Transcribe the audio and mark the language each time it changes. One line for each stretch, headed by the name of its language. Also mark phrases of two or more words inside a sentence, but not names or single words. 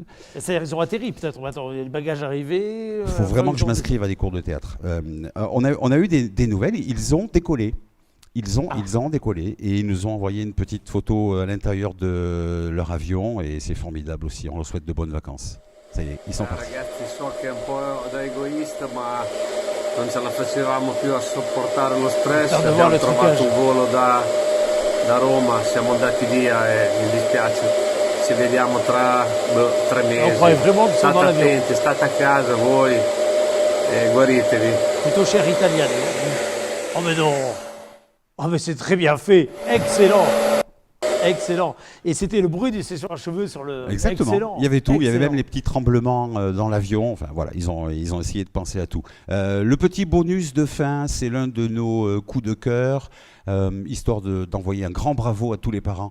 French: C'est-à-dire, ils ont atterri, peut-être. Attends, les bagages arrivés. Il faut vraiment que je m'inscrive à des cours de théâtre. On a eu des nouvelles. Ils ont décollé. Ils ont décollé et ils nous ont envoyé une petite photo à l'intérieur de leur avion et c'est formidable aussi. On leur souhaite de bonnes vacances. Ça y est, ils sont partis.
Italian: Ragazzi, so che è un po' da egoista, ma non ce la facevamo più a sopportare lo stress. Guarda, guarda Abbiamo il trovato truccage. un volo da Roma, siamo andati via e mi dispiace. Ci vediamo tra 3 mesi.
French: croyait vraiment que sono
Italian: State
French: dans l'avion.
Italian: attenti, state a casa voi e guaritevi.
French: Plutôt cher italien. Oh, mais non. Oh, mais c'est très bien fait. Excellent. Excellent. Et c'était le bruit des sessions à cheveux sur le. Exactement. Excellent. Il y avait tout. Il y avait Excellent. même les petits tremblements dans l'avion. Enfin voilà, ils ont essayé de penser à tout. Le petit bonus de fin, c'est l'un de nos coups de cœur, histoire d'envoyer un grand bravo à tous les parents.